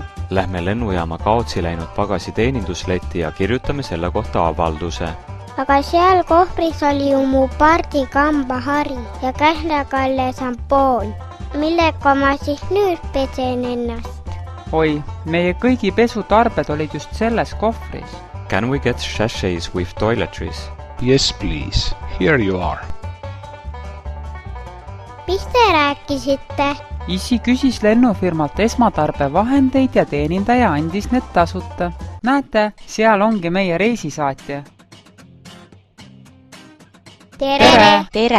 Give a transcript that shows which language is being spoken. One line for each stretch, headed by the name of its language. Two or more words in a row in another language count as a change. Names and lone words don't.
Estonian: Lähme lennujaama kaotsi läinud pagasi teenindusleti ja kirjutame selle kohta avalduse. Aga seal kohvris oli ju mu pardikambahari ja kähnakalle sampoon. Millega ma siis nüüd pesen ennast? Oi, meie kõigi pesutarbed olid just selles kohvris.
English: Can we get sachets with toiletries? Yes, please. Here you are.
Estonian: Mis te rääkisite? Isi küsis lennufirmalt esmatarbevahendeid ja teenindaja andis need tasuta. Näete, seal ongi meie reisisaatja. Tere! Tere!